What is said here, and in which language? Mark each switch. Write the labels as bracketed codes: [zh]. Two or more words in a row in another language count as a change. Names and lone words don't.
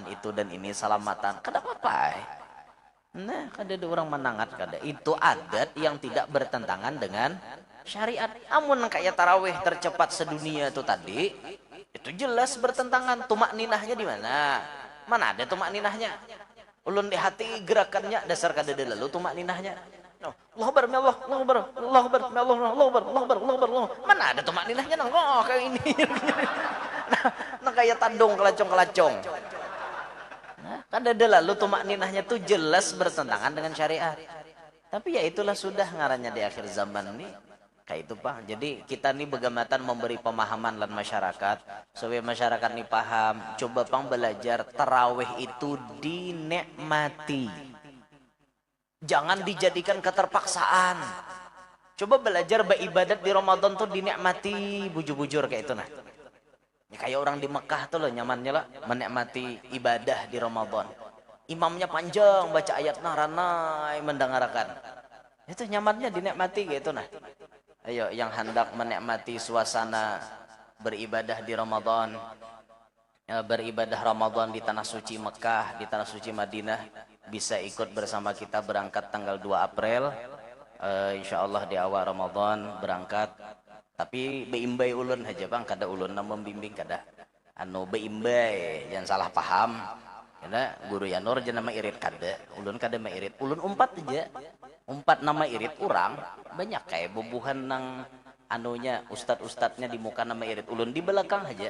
[bjn] itu dan ini selamatan kada apa-apa nah kada ada orang menangat kada itu adat yang tidak bertentangan dengan syariat amun kayak tarawih tercepat sedunia itu tadi itu jelas bertentangan tumak ninahnya di mana ada tumak ninahnya ulun di hati gerakannya dasar kada ada lalu tumak ninahnya [ar] الله أكبر، الله أكبر، الله أكبر، الله أكبر. [bjn] Mana ada tumak ninahnya nang kayak ini. Nah kayak tandung kelacong. Nah, kan ada lalu tumak ninahnya tuh jelas bertentangan dengan syariat. Tapi ya itulah sudah ngarannya di akhir zaman ini. Kayak itu Pak. Jadi kita nih begamatan memberi pemahaman lan masyarakat supaya masyarakat nih paham. Coba Pang belajar tarawih itu dinikmati. Jangan dijadikan keterpaksaan. Coba belajar beribadat di Ramadan tuh dinikmati bujur-bujur kayak itu nah. Ya, kayak orang di Mekah tuh loh nyamannya lah menikmati ibadah di Ramadan. Imamnya panjang baca ayat naranai mendengarkan. Itu nyamannya dinikmati gitu nah. Ayo yang hendak menikmati suasana beribadah di Ramadan. Beribadah Ramadan di tanah suci Mekah, di tanah suci Madinah bisa ikut bersama kita berangkat tanggal 2 April [ar] إن شاء الله [bjn] di awal Ramadan berangkat tapi beimbai ulun aja Bang kada ulun na membimbing kada anu beimbai jangan salah paham karena guru Yanur aja nama irit kada ulun kada mairit ulun umpat nama irit orang banyak kayak bubuhan nang anunya ustadnya di muka nama irit ulun di belakang aja.